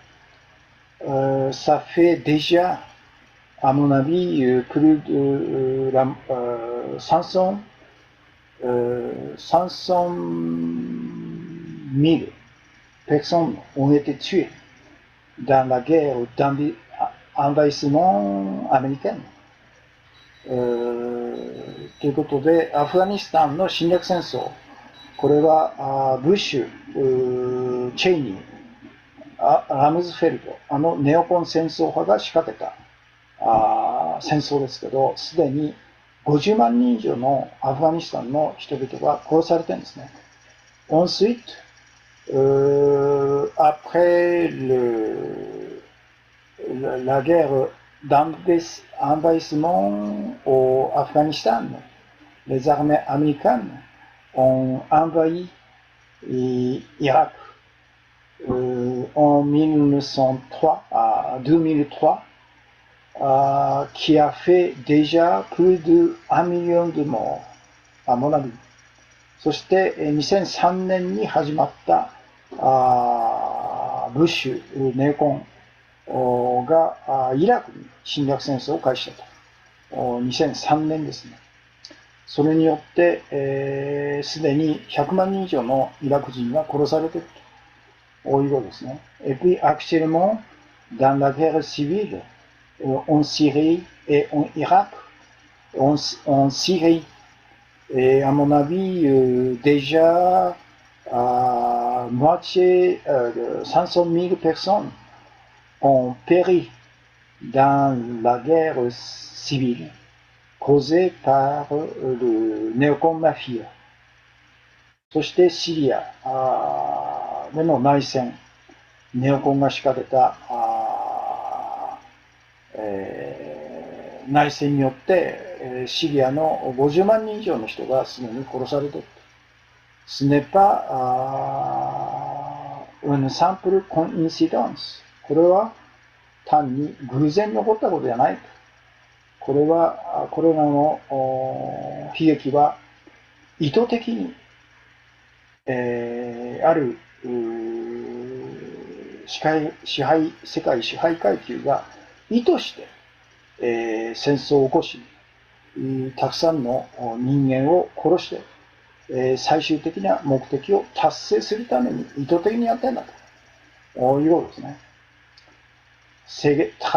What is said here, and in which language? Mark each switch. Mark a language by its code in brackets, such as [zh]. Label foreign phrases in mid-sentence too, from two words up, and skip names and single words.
[fr] Ça fait déjà, à mon avis, plus de 500 000 personnes ont été tuées dans la guerre d'envahissement américain。 [ja] ということで、アフガニスタンの侵略戦争、これはブッシュ、チェイニー、ラムズフェルト、ネオコン戦争派が仕掛けた戦争ですけど、すでに50万人以上のアフガニスタンの人々が殺されてるんですね。Ensuite, [fr] après la guerre d'envahissement au Afghanistan, les armées américaines ont envahi l'Irak en 1903 à 2003, qui a fait déjà plus de 1 million de morts, à mon avis. [ja] そして2003年に始まったブッシュ、ネオコンがイラクに侵略戦争を開始したと。2003年ですね。それによって、すでに100万人以上のイラク人が殺されているということですね。 [fr] Et puis actuellement, dans la guerre civile, en Syrie et en Irak, en Syrie, et à mon avis, déjà moitié, 500 000 personnes ont péri dans la guerre civile causée par le néocon mafia. [ja] そしてシリアでの内戦、ネオコンが仕掛けた内戦によってシリアの50万人以上の人がすでに殺されている。 [fr] Ce n'est pas une simple coïncidence。 [ja] これは単に偶然に起こったことじゃない。これは、これらの悲劇は意図的に、ある世界支配階級が意図して、戦争を起こし、たくさんの人間を殺して、最終的な目的を達成するために意図的にやってんだということですね。Ces